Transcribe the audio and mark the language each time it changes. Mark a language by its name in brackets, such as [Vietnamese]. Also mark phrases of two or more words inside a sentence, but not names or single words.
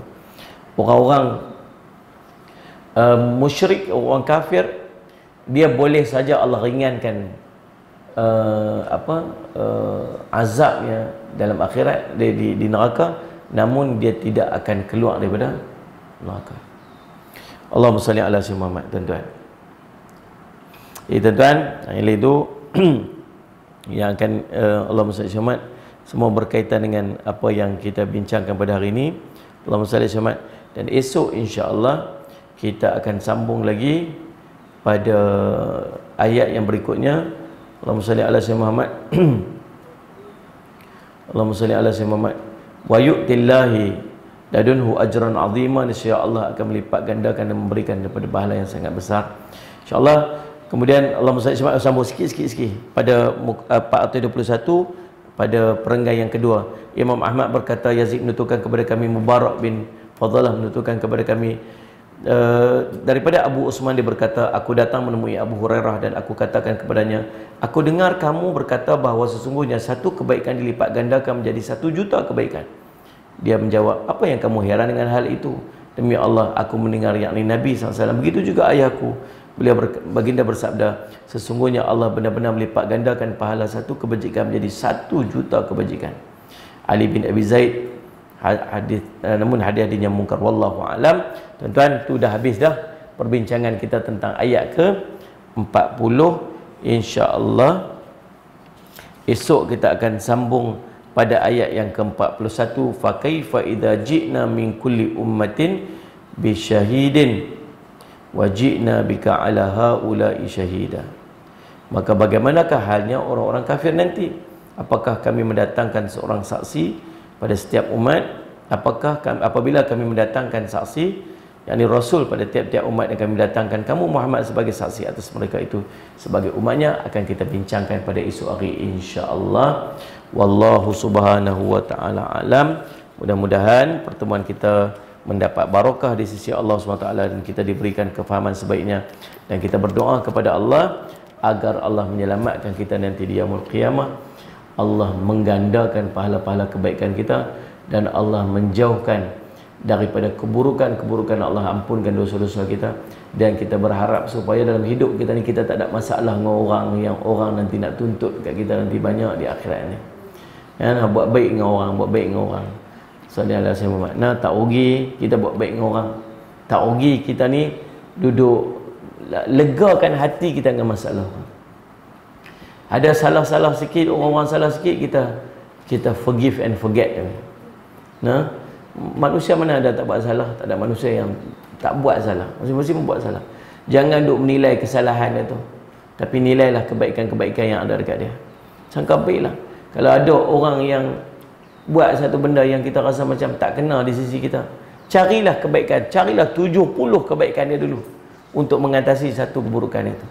[Malay] Orang-orang musyrik, orang kafir, dia boleh saja Allah ringankan azabnya dalam akhirat, di neraka, namun dia tidak akan keluar daripada neraka. [Arabic] اللهم صل على سيدنا محمد. [Malay] Tuan-tuan, tuan-tuan, yang lain itu yang akan [Arabic] اللهم صل محمد, [Malay] semua berkaitan dengan apa yang kita bincangkan pada hari ini. [Arabic] اللهم صل محمد. [Malay] Dan esok insya-Allah kita akan sambung lagi pada ayat yang berikutnya. [Arabic] اللهم صل على سيدنا محمد. اللهم صل على سيدنا محمد. ويؤت من لدنه أجرا عظيما. [Malay] Insya-Allah akan melipat gandakan dan memberikan daripada pahala yang sangat besar. Insya-Allah. Kemudian [Arabic] اللهم صل على [Malay] sambung sikit pada 421 pada perenggan yang kedua. Imam Ahmad berkata, Yazid menuturkan kepada kami, Mubarak bin Fadalah menuturkan kepada kami, daripada Abu Usman dia berkata, aku datang menemui Abu Hurairah dan aku katakan kepadanya, aku dengar kamu berkata bahawa sesungguhnya satu kebaikan dilipat gandakan menjadi 1 juta kebaikan. Dia menjawab, apa yang kamu heran dengan hal itu? Demi Allah, aku mendengar yakni Nabi SAW. Begitu juga ayahku. Baginda bersabda, sesungguhnya Allah benar-benar melipat gandakan pahala satu kebajikan menjadi 1 juta kebajikan. Ali bin Abi Zaid, hadis, namun hadis-hadisnya mungkar, [Arabic] والله أعلم. [Malay] Tuan-tuan, tu dah habis dah perbincangan kita tentang ayat ke-40. Insya-Allah esok kita akan sambung pada ayat yang ke-41. [Arabic] فكيف إذا جئنا من كل أمة بشهيد وجئنا بك على هؤلاء شهيدا. [Malay] Maka bagaimanakah halnya orang-orang kafir nanti? Apakah kami mendatangkan seorang saksi pada setiap umat? Apabila kami mendatangkan saksi, yakni Rasul pada tiap-tiap umat, yang kami mendatangkan kamu Muhammad sebagai saksi atas mereka itu sebagai umatnya, akan kita bincangkan pada esok hari insya-Allah. [Arabic] والله سبحانه وتعالى أعلم. [Malay] Mudah-mudahan pertemuan kita mendapat barakah di sisi Allah SWT dan kita diberikan kefahaman sebaiknya, dan kita berdoa kepada Allah agar Allah menyelamatkan kita nanti di [Arabic] يوم القيامة. [Malay] Allah menggandakan pahala-pahala kebaikan kita dan Allah menjauhkan daripada keburukan-keburukan. Allah ampunkan dosa-dosa kita, dan kita berharap supaya dalam hidup kita ni kita tak ada masalah dengan orang yang orang nanti nak tuntut kat kita nanti banyak di akhirat ni. Ya, buat baik dengan orang, buat baik dengan orang. [Arabic] صلى الله عليه وسلم. [Malay] Nah, tak rugi kita buat baik dengan orang. Tak rugi kita ni duduk legakan hati kita dengan masalah. Ada salah-salah sikit, orang-orang salah sikit, kita [English] forgive and forget. [Malay] Nah, manusia mana ada tak buat salah? Tak ada manusia yang tak buat salah. Masing-masing membuat salah. Jangan duk menilai kesalahan dia tu, tapi nilailah kebaikan-kebaikan yang ada dekat dia. Sangka baiklah. Kalau ada orang yang buat satu benda yang kita rasa macam tak kena di sisi kita, carilah kebaikan, carilah 70 kebaikan dia dulu untuk mengatasi satu keburukan itu.